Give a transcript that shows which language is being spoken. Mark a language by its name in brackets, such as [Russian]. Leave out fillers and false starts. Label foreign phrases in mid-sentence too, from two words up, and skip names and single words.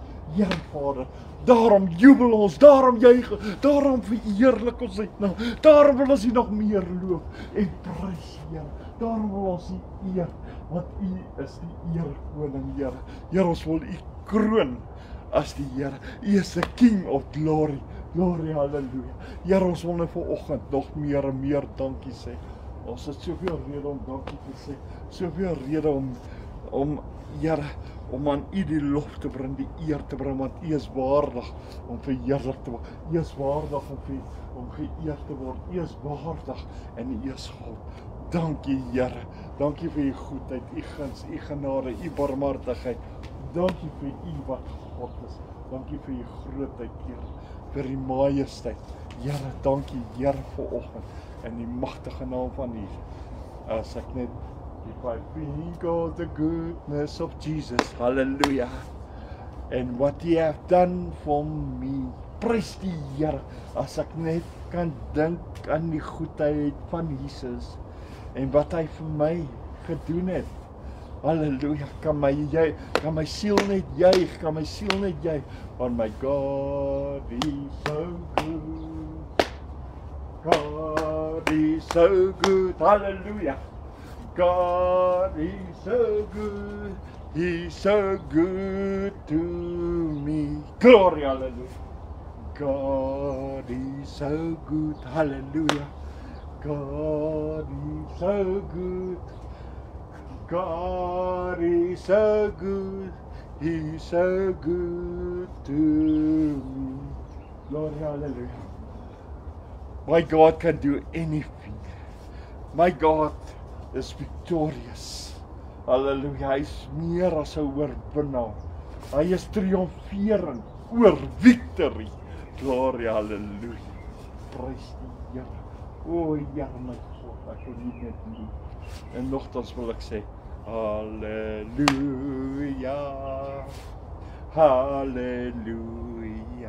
[Afrikaans] Here Vader, daarom jubel ons, daarom juig, daarom verheerlik ons uit nou. Daarom wil ons U nog meer loof en prys, Here. Daarom wil ons U eer, want U is die eerkoning, Here. Here, ons wil U kroon as die Here. [English] U is the King of Glory. Glory, [Afrikaans] halleluja. Here, ons wil nou vanoggend nog meer en meer dankie sê. Ons het soveel rede om dankie te sê. Soveel rede om Here, om aan U die lof te bring, die eer te bring, want U is waardig om verheerlik te word. U is waardig om geëer te word. U is waardig en U is God. Dankie Here, dankie vir U goedheid, U guns, U genade, U barmhartigheid. Dankie vir U wat God is. Dankie vir U grootheid, Here, vir U majesteit. Here, dankie Here vanoggend in die magtige naam van U. As ek net, [English] if I think of the goodness of Jesus, hallelujah, and what He have done for me, [Afrikaans] prys die Here, as ek net kan dink aan die goedheid van Jesus, en wat hy vir my gedoen het. Halleluja, kan my siel net juig, want my God is [English] so good. God is so good. Halleluja. God is so good. He's so good to me. Glory, hallelujah. God is so good. Hallelujah. God is so good. God is so good. He's so good to me. Glory, hallelujah. My God can do anything. My God is victorious. Hallelujah. [Afrikaans] Hy is meer as 'n oorwinnaar. Hy is triomferend oor victory. [English] Glory, hallelujah. [Afrikaans] Prys die Here. O Here my God, ek wil U net lief. En nogtans wil ek sê, halleluja, halleluja.